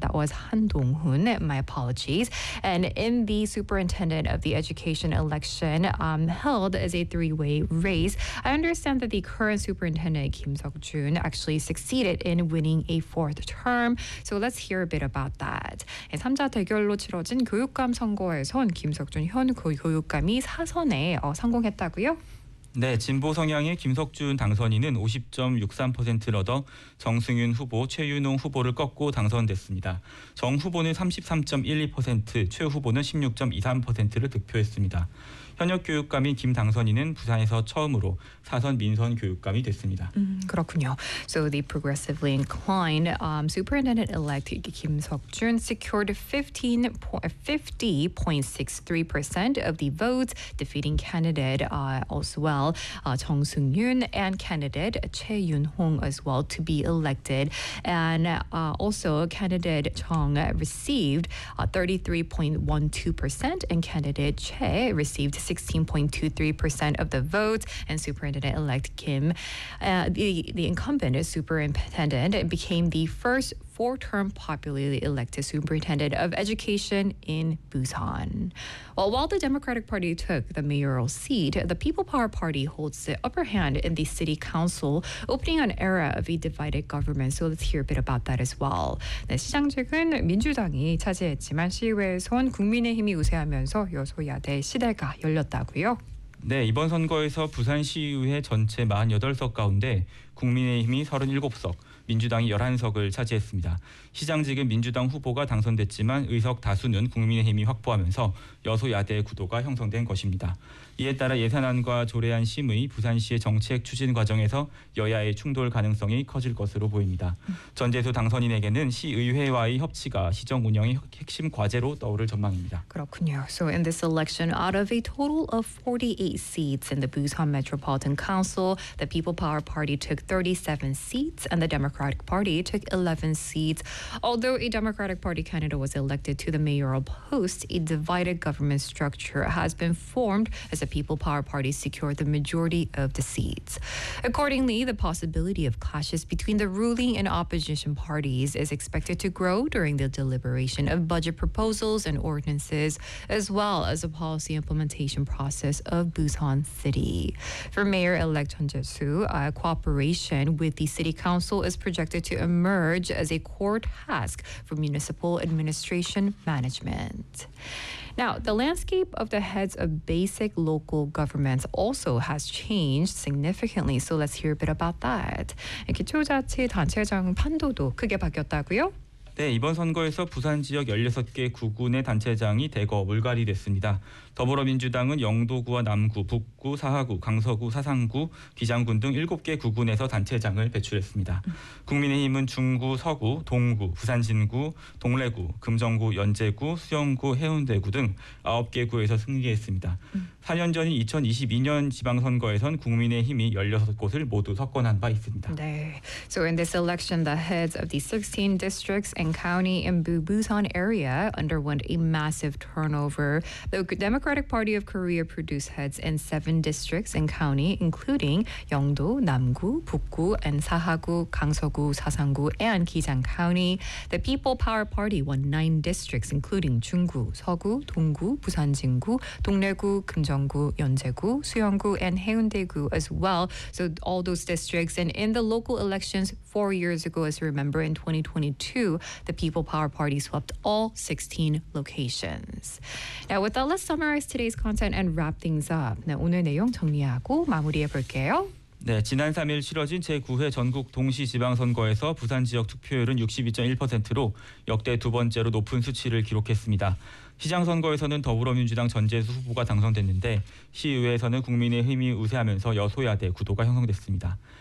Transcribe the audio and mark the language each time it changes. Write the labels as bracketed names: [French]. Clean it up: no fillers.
[English] That was Han Dong-hun. My apologies. And in the superintendent of the education election held as a three-way race, I understand that the current superintendent, Kim Seok-jun, actually succeeded in winning a fourth term. So let's hear a bit about that. [Korean] 3자 대결로 치러진 교육감 선거에선 김석준 현 교육감이 사선에 성공했다고요? 네, 진보 성향의 김석준 당선인은 50.63%를 얻어 정승윤 후보, 최윤홍 후보를 꺾고 당선됐습니다. 정 후보는 33.12%, 최 후보는 16.23%를 득표했습니다. 현역 교육감인 김 당선인은 부산에서 처음으로 사선 민선 교육감이 됐습니다. 그렇군요. [English] So the progressively inclined superintendent-elect Kim Seok-jun secured 50.63% of the votes, defeating candidate as well, Chung Sung-yoon, and candidate Choi Yun-hong as well to be elected. And also candidate Chung received 33.12% and candidate Choi received 16.23% of the votes, and superintendent-elect Kim, the incumbent superintendent, became the first four-term popularly elected superintendent of education in Busan. Well, while the Democratic Party took the mayoral seat, the People Power Party holds the upper hand in the city council, opening an era of a divided government. So let's hear a bit about that as well. [Korean] 네, 시장직은 민주당이 차지했지만 시의회에선 국민의힘이 우세하면서 여소야대 시대가 열렸다고요. 네, 이번 선거에서 부산시의회 전체 48석 가운데 국민의힘이 37석, 민주당이 11석을 차지했습니다. 시장직은 민주당 후보가 당선됐지만 의석 다수는 국민의힘이 확보하면서 여소야대 구도가 형성된 것입니다. 이에 따라 예산안과 조례안 심의 부산시의 정책 추진 과정에서 여야의 충돌 가능성이 커질 것으로 보입니다. 전재수 당선인에게는 시의회와의 협치가 시정 운영의 핵심 과제로 떠오를 전망입니다. 그렇군요. [English] So in this election, out of a total of 48 seats in the Busan Metropolitan Council, the People Power Party took 37 seats and the Democratic Party took 11 seats. Although a Democratic Party candidate was elected to the mayoral post, a divided government structure has been formed as the People Power Party secured the majority of the seats. Accordingly, the possibility of clashes between the ruling and opposition parties is expected to grow during the deliberation of budget proposals and ordinances, as well as the policy implementation process of Busan City. For Mayor-elect Chun Jae-soo, cooperation coalition with the city council is projected to emerge as a core task for municipal administration management. Now, the landscape of the heads of basic local governments also has changed significantly. So let's hear a bit about that. [Korean] 기초자치 단체장 판도도 크게 바뀌었다고요? 네, 이번 선거에서 부산 지역 16개 구군의 단체장이 대거 물갈이 됐습니다. 더불어민주당은 영도구와 남구, 북구, 사하구, 강서구, 사상구, 기장군 등 7개 구군에서 단체장을 배출했습니다. 국민의힘은 중구, 서구, 동구, 부산진구, 동래구, 금정구, 연제구, 수영구, 해운대구 등 9개 구에서 승리했습니다. 4년 전인 2022년 지방선거에선 국민의힘이 16곳을 모두 석권한 바 있습니다. 네. [English] So in this election, the heads of the 16 districts and county in Busan area underwent a massive turnover. Democratic Party of Korea produced heads in 7 districts and county, including Yeongdo, Namgu, Bukgu, and Sahagu, Gangseo-gu, Sasang-gu, and Gijang County. The People Power Party won 9 districts, including Jung-gu, Seo-gu, Dong-gu, Busan-jin-gu, Dongle-gu, Geumjeong-gu, Yeonje-gu, Suyeong-gu, and Haeundae-gu as well. So all those districts. And in the local elections 4 years ago, as you remember, in 2022, the People Power Party swept all 16 locations. Now, with that, let's summarize today's content and wrap things up. [Korean] 네, 오늘 내용 정리하고 마무리해 볼게요. 네, 지난 3일 치러진 제9회 전국 동시 지방선거에서 부산 지역 투표율은 62.1%로 역대 두 번째로 높은 수치를 기록했습니다. 시장 선거에서는 더불어민주당 전재수 후보가 당선됐는데 시의회에서는 국민의힘이 우세하면서 여소야대 구도가 형성됐습니다.